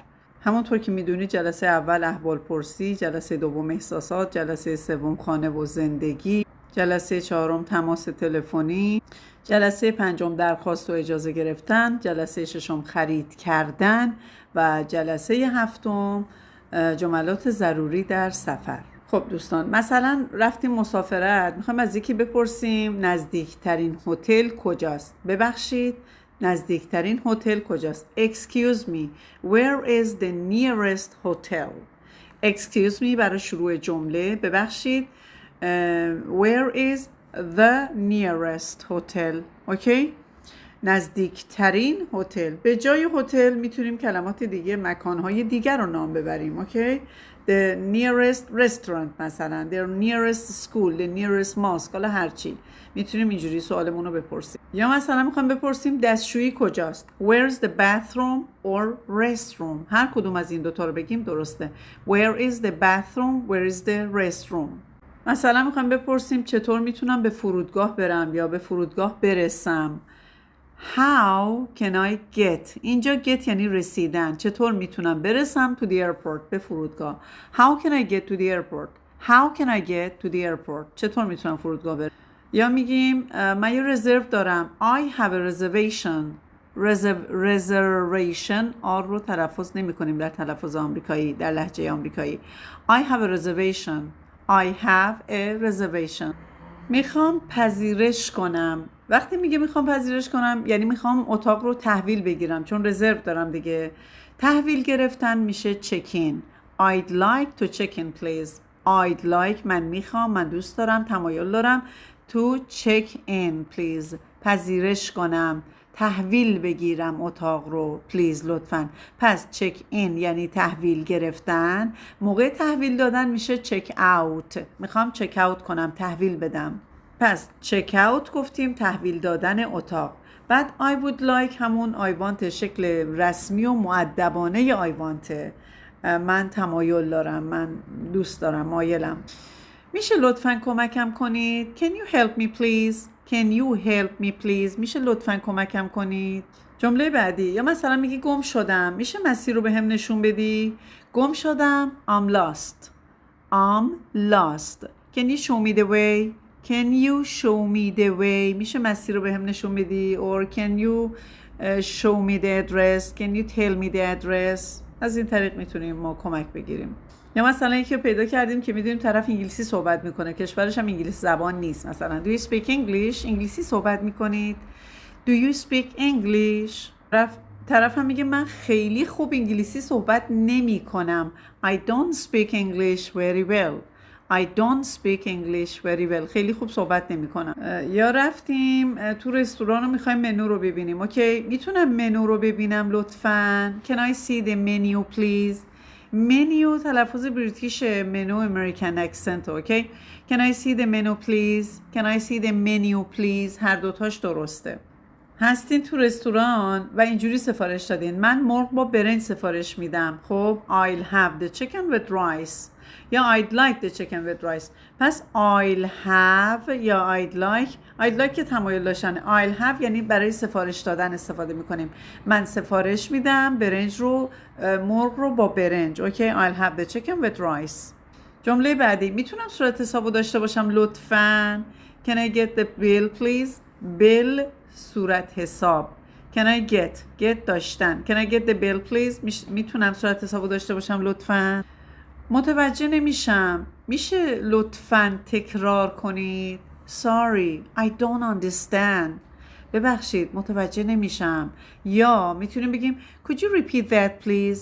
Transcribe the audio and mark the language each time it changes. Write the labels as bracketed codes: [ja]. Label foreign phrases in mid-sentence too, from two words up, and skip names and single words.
[fa] همونطور که میدونید جلسه اول احوال پرسی، جلسه دوم احساسات، جلسه سوم خانه و زندگی، جلسه چهارم تماس تلفنی، جلسه پنجم درخواست و اجازه گرفتن، جلسه ششم خرید کردن و جلسه هفتم جملات ضروری در سفر. خب دوستان، مثلا رفتیم مسافرت، میخوایم از یکی بپرسیم نزدیکترین هتل کجاست. ببخشید، نزدیکترین هتل کجاست؟ [en] Excuse me, where is the nearest hotel? Excuse me [fa] برای شروع جمله. ببخشید، [en] where is the nearest hotel? [fa] اوکی؟ نزدیکترین هتل. به جای هتل میتونیم کلمات دیگه، مکانهای دیگر رو نام ببریم. [en] اوکی؟ The nearest restaurant مثلا، the nearest school, the nearest mosque، [fa] حالا هرچی میتونیم اینجوری سوالمون رو بپرسیم. یا مثلا میخوایم بپرسیم دستشویی کجاست. [en] Where's the bathroom or restroom؟ [fa] هر کدوم از این دوتا رو بگیم درسته. [en] Where is the bathroom? Where is the restroom؟ [fa] مثلا میخوایم بپرسیم چطور میتونم به فرودگاه برم یا به فرودگاه برسم. [en] How can I get؟ اینجا get [fa] یعنی رسیدن. چطور میتونم برسم [en] to the airport، [fa] به فرودگاه. [en] How can I get to the airport؟ How can I get to the airport؟ [fa] چطور میتونم فرودگاه برسم؟ یا میگیم من یه رزرو دارم. [en] I have a reservation. [fa] reservation آر رو تلفظ نمی کنیم در تلفظ آمریکایی، در لهجه آمریکایی. [en] I have a reservation. I have a reservation. [fa] میخوام پذیرش کنم. وقتی میگه میخوام پذیرش کنم یعنی میخوام اتاق رو تحویل بگیرم، چون رزرو دارم دیگه. تحویل گرفتن میشه [en] check in. I'd like to check in please. I'd like [fa] من میخوام، من دوست دارم، تمایل دارم. [en] To check in please [fa] پذیرش کنم، تحویل بگیرم اتاق رو. please لطفاً. پس [en] check in [fa] یعنی تحویل گرفتن. موقع تحویل دادن میشه [en] check out. [fa] میخوام [en] check out [fa] کنم، تحویل بدم. پس [en] check out [fa] گفتیم تحویل دادن اتاق. [en] بعد I would like همون I want [fa] شکل رسمی و مؤدبانه [en] I want. [fa] من تمایل دارم، من دوست دارم، مایلم. میشه لطفاً کمکم کنید؟ [en] Can you help me please? Can you help me please؟ [fa] میشه لطفاً کمکم کنید؟ جمله بعدی. یا مثلا میگی گم شدم، میشه مسیر رو به هم نشون بدی؟ گم شدم [en] I'm lost. I'm lost. Can you show me the way? Can you show me the way؟ [fa] میشه مسیر رو به هم نشون بدی؟ [en] Or can you show me the address? Can you tell me the address؟ [fa] از این طریق میتونیم ما کمک بگیریم. یا مثلا یکی رو پیدا کردیم که میدونیم طرف انگلیسی صحبت میکنه، کشورش هم انگلیسی زبان نیست. [en] مثلا Do you speak English؟ [fa] انگلیسی صحبت میکنید؟ [en] Do you speak English؟ [fa] طرف هم میگه من خیلی خوب انگلیسی صحبت نمی کنم. [en] I don't speak English very well. I don't speak English very well. [fa] خیلی خوب صحبت نمی کنم. یا رفتیم تو رستوران و میخوایم منو رو ببینیم. اوکی، میتونم منو رو ببینم لطفاً؟ [en] Can I see the menu please؟ [fa] منیو تلفظ بریتیش، منو [en] American accent. [fa] اوکی، [en] Can I see the menu please؟ Can I see the menu please؟ [fa] هر دوتاش درسته. هستین تو رستوران و اینجوری سفارش دادین من مرغ با برنج سفارش میدم. [en] خب I'll have the chicken with rice یا I'd like the chicken with rice. [fa] پس [en] I'll have [fa] یا [en] I'd like [fa] که تمایل داشتن. [en] I'll have [fa] یعنی برای سفارش دادن استفاده میکنیم. من سفارش میدم برنج رو، مرغ رو با برنج. اوکی، [en] I'll have the chicken with rice. [fa] جمله بعدی. میتونم صورت حسابو داشته باشم لطفاً؟ [en] Can I get the bill please؟ [fa] bill صورت حساب. [en] Can I get داشتن. Can I get the bill please؟ [fa] میتونم صورت حسابو داشته باشم لطفاً؟ متوجه نمیشم، میشه لطفاً تکرار کنید؟ [en] Sorry, I don't understand. [fa] ببخشید متوجه نمیشم. یا میتونیم بگیم [en] Could you repeat that please؟